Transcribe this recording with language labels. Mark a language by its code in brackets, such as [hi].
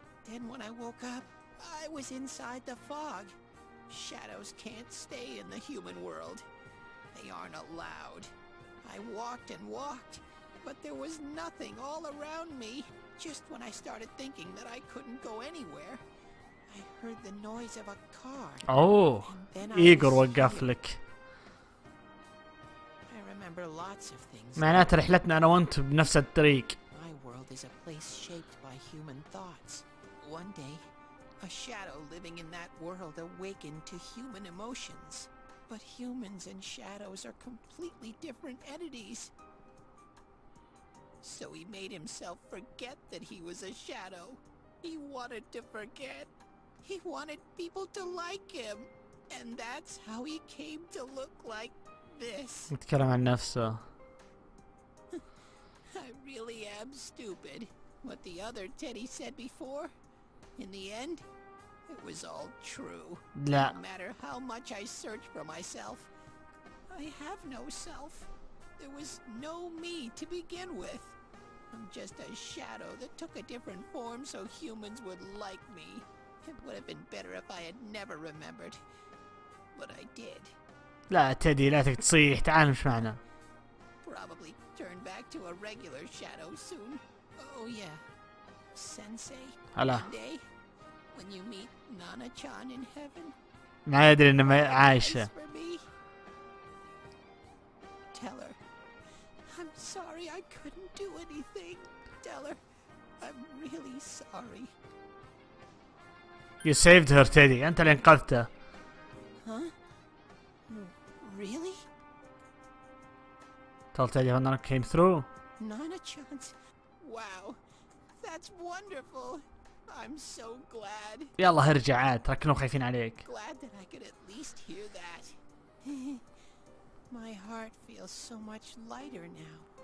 [en] Then when I woke up, I was inside the fog. Shadows can't stay in the human world. They aren't allowed. I walked and walked, but there was nothing all around me. Just when I started thinking that I couldn't go anywhere, I heard the noise of a car. [ar] Oh, إيجور وقف لك. [en] I remember lots of things. [ar] معناته رحلتنا أنا وأنت بنفس الطريق. [en] My world is a place shaped by human thoughts. One day, a shadow living in that world awakened to human emotions. But humans and shadows are completely different entities. So he made himself forget that he was a shadow. He wanted to forget. He wanted people to like him. And that's how he came to look like this. [ar] يتكلم عن نفسه. [en] I really am stupid. What the other Teddy said before, in the end, it was all true. [ar] لا. [en] No matter how much I search for myself, I have no self. There was no me to begin with. I'm just a shadow that took a different form so humans would like me. It would have been better if I had never remembered. But I did. [ar] لا تيدي لا تصيح، تعال مش معنا. [en] Probably turn back to a regular shadow soon. Oh yeah. Sensei. [ar] هلا. [en] One day, when you meet Nana-chan in heaven. [ar] ما يدري انها عايشة. [en] Tell her. I'm sorry I couldn't do anything. Tell her. I'm really sorry. You saved her [ar] تيدي، أنت اللي أنقذته. [en] Huh? Really? Tell Teddy how Nana came through. Nana-chan's. Wow. That's wonderful. I'm so glad. [ar] يلا ارجع عاد، ترى كلهم خايفين عليك. [en] Glad that I could at least hear that. My heart feels so much lighter now.